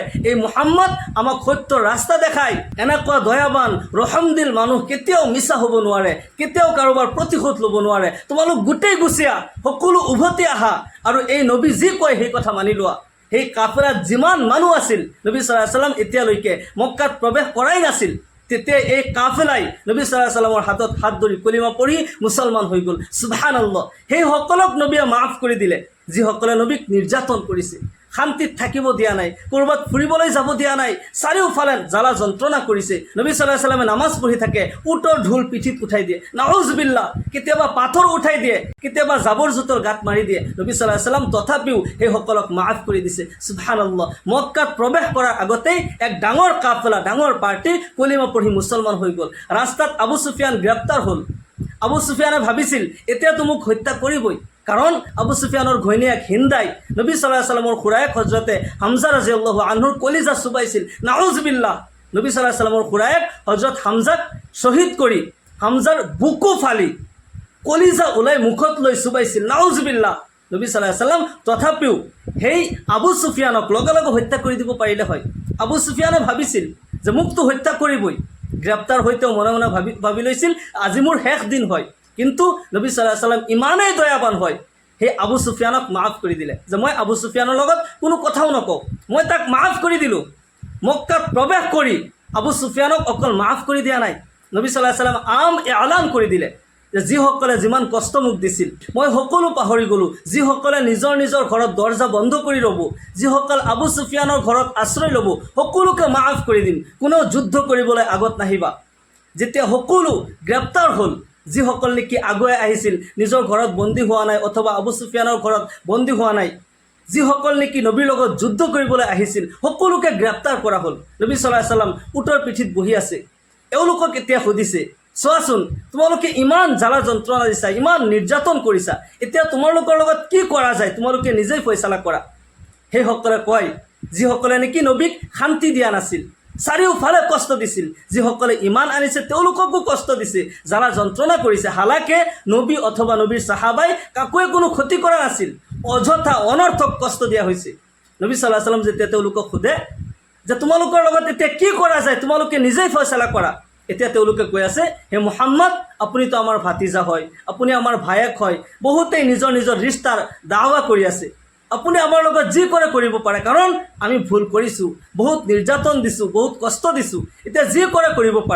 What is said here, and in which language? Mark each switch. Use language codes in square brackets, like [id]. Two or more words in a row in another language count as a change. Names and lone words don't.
[as] এই মুহাম্মদ আমাক সত্যৰ ৰাস্তা দেখায়। এনেকুৱা দয়াবান ৰহমদিল মানুহ কেতিয়াও মিছা হ'ব নোৱাৰে, কেতিয়াও কাৰোবাৰ প্ৰতিশোধ ল'ব নোৱাৰে। তোমালোক গোটেই গুচিয়া, সকলো উভতি আহা, আৰু এই নবী যি কয় সেই কথা মানি লোৱা। সেই কাফেলাত যিমান মানুহ আছিল, নবী [ar] صلى الله عليه وسلم [as] এতিয়ালৈকে মক্কাত প্ৰৱেশ কৰাই নাছিল। তেতিয়া এই কাফেলাই নবী [ar] صلى الله عليه وسلم [as] হাতত হাত ধৰি কলিমা পঢ়ি মুছলমান হৈ গ'ল। সুবহানাল্লাহ! সেই সকলক নবীয়ে মাফ কৰি দিলে যিসকলে নবীক নিৰ্যাতন কৰিছে। শান্তিত থাকিব দিয়া নাই, ক'ৰবাত ফুৰিবলৈ যাব দিয়া নাই, চাৰিওফালে জ্বালা যন্ত্ৰণা কৰিছে। নবী [ar] صلى الله عليه وسلم [as] নামাজ পঢ়ি থাকে, উটৰ ঢোল পিঠিত উঠাই দিয়ে, নাউজুবিল্লাহ, কেতিয়াবা পাথৰ উঠাই দিয়ে, কেতিয়াবা জাবৰ জোঁথৰ গাঁত মাৰি দিয়ে। নবী [ar] صلى الله عليه وسلم [as] তথাপিও সেইসকলক মাফ কৰি দিছে। সুবহানাল্লাহ। মক্কাত প্ৰৱেশ কৰাৰ আগতেই এক ডাঙৰ কাফেলা, ডাঙৰ পাৰ্টি কলিমা পঢ়ি মুছলমান হৈ গ'ল। ৰাস্তাত আবু সুফিয়ান গ্ৰেপ্তাৰ হ'ল। আবু সুফিয়ানে ভাবিছিল এতিয়াতো মোক হত্যা কৰিবই, কাৰণ আবু সুফিয়ানৰ ঘৈণীয়েক হিন্দাই নবী [ar] صلى الله عليه وسلم [as] খুৰায়েক হযৰতে হামজা [ar] رضي الله عنه [as] কলিজা চুবাইছিল। নাউজুবিল্লাহ। নবী [ar] صلى الله عليه وسلم [as] খুৰায়েক হযৰত হামজাক শ্বহীদ কৰি হামজাৰ বুকু ফালি কলিজা ওলাই মুখত লৈ চুবাইছিল। নাউজুবিল্লাহ। নবী [ar] صلى الله عليه وسلم [as] তথাপিও সেই আবু সুফিয়ানক লগে লগে হত্যা কৰি দিব পাৰিলে হয়। আবু সুফিয়ানে ভাবিছিল যে মোকতো হত্যা কৰিবই, গ্ৰেপ্তাৰ হৈতেও মনে মনে ভাবি লৈছিল আজি মোৰ শেষ দিন হয়। কিন্তু নবী [ar] صلى الله عليه وسلم [as] ইমানেই দয়াবান হয়, সেই আবু সুফিয়ানক মাফ কৰি দিলে, যে মই আবু সুফিয়ানৰ লগত কোনো কথাও নকওঁ, মই তাক মাফ কৰি দিলোঁ। মক্কাত প্ৰৱেশ কৰি আবু সুফিয়ানক অকল মাফ কৰি দিয়া নাই, নবী [ar] صلى الله عليه وسلم [as] এলান কৰি দিলে যে যিসকলে যিমান কষ্ট মোক দিছিল মই সকলো পাহৰি গ'লোঁ। যিসকলে নিজৰ নিজৰ ঘৰত দৰ্জা বন্ধ কৰি ল'ব, যিসকল আবু সুফিয়ানৰ ঘৰত আশ্ৰয় ল'ব, সকলোকে মাফ কৰি দিম, কোনেও যুদ্ধ কৰিবলৈ আগত নাহিবা। যেতিয়া সকলো গ্ৰেপ্তাৰ হ'ল, যিসকল নেকি আগুৱাই আহিছিল, নিজৰ ঘৰত বন্দী হোৱা নাই অথবা আবু সুফিয়ানৰ ঘৰত বন্দী হোৱা নাই, যিসকল নেকি নবীৰ লগত যুদ্ধ কৰিবলৈ আহিছিল, সকলোকে গ্ৰেপ্তাৰ কৰা হ'ল। নবী [ar] صلى الله عليه وسلم [as] উটৰ পিঠিত বহি আছে। এওঁলোকক এতিয়া সুধিছে, চোৱাচোন তোমালোকে ইমান জ্বালা যন্ত্ৰণা দিছা, ইমান নিৰ্যাতন কৰিছা, এতিয়া তোমালোকৰ লগত কি কৰা যায় তোমালোকে নিজেই ফয়সালা কৰা। সেইসকলে কয় যিসকলে নেকি নবীক শান্তি দিয়া নাছিল, চাৰিওফালে কষ্ট দিছিল, যিসকলে ইমান আনিছে তেওঁলোককো কষ্ট দিছে, জ্বালা যন্ত্ৰণা কৰিছে। হালাকে নবী অথবা নবীৰ সাহাবাই কাকোৱে কোনো ক্ষতি কৰা নাছিল, অযথা অনৰ্থক কষ্ট দিয়া হৈছে। নবী [ar] صلى الله عليه وسلم [as] যেতিয়া তেওঁলোকক সোধে যে তোমালোকৰ লগত এতিয়া কি কৰা যায় তোমালোকে নিজেই ফয়সালা কৰা, এতিয়া তেওঁলোকে কৈ আছে হে মুহাম্মদ, আপুনিতো আমাৰ ভাতিজা হয়, আপুনি আমাৰ ভায়েক হয়, বহুতেই নিজৰ নিজৰ ৰিষ্টাৰ দাৱা কৰি আছে, আপুনি আমাৰ লগত যি কৰে কৰিব পাৰে, কাৰণ আমি ভুল কৰিছোঁ, বহুত নিৰ্যাতন দিছোঁ, বহুত কষ্ট দিছোঁ, এতিয়া যি কৰে কৰিব পাৰে।